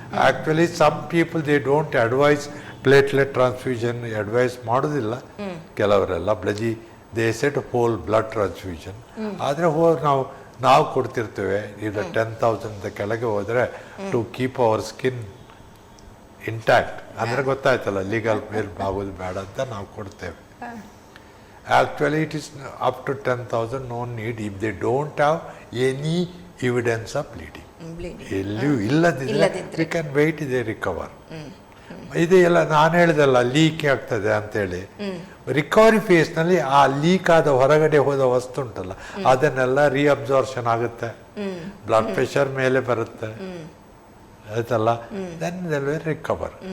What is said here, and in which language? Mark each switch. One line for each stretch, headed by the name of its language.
English: actually some people they don't advise platelet transfusion,
Kannada: advice ಮಾಡೋದಿಲ್ಲ ಕೆಲವರೆಲ್ಲ.
English: They set whole blood transfusion.
Kannada: ಆದರೆ ನಾವು ಕೊಡ್ತಿರ್ತೇವೆ. ಇದು 10,000 ಕೆಳಗೆ ಹೋದರೆ
English: to keep our skin intact,
Kannada: ಅಂದರೆ ಗೊತ್ತಾಯ್ತಲ್ಲ, ಲೀಗಲ್ ಮೇಲ್ ಆಗೋದು ಬೇಡ ಅಂತ ನಾವು ಕೊಡ್ತೇವೆ.
English: Actually, it is up to 10,000, no need if they don't have any evidence of bleeding.
Kannada: ಎಲ್ಲಿಯೂ ಇಲ್ಲದಿದ್ದರೆ
English: We can wait they recover.
Kannada: ಇದೆಲ್ಲ ನಾನು ಹೇಳಿದಲ್ಲ ಲೀಕ್ ಆಗ್ತದೆ ಅಂತೇಳಿ, ರಿಕವರಿ ಫೇಸ್ನಲ್ಲಿ ಆ ಲೀಕ್ ಆದ ಹೊರಗಡೆ ಹೋದ ವಸ್ತು ಉಂಟಲ್ಲ ಅದನ್ನೆಲ್ಲ ರೀಅಬ್ಸಾರ್ಷನ್ ಆಗುತ್ತೆ, ಬ್ಲಡ್ ಪ್ರೆಷರ್ ಮೇಲೆ ಬರುತ್ತೆ ಆಯ್ತಲ್ಲ,
English: Then they will recover.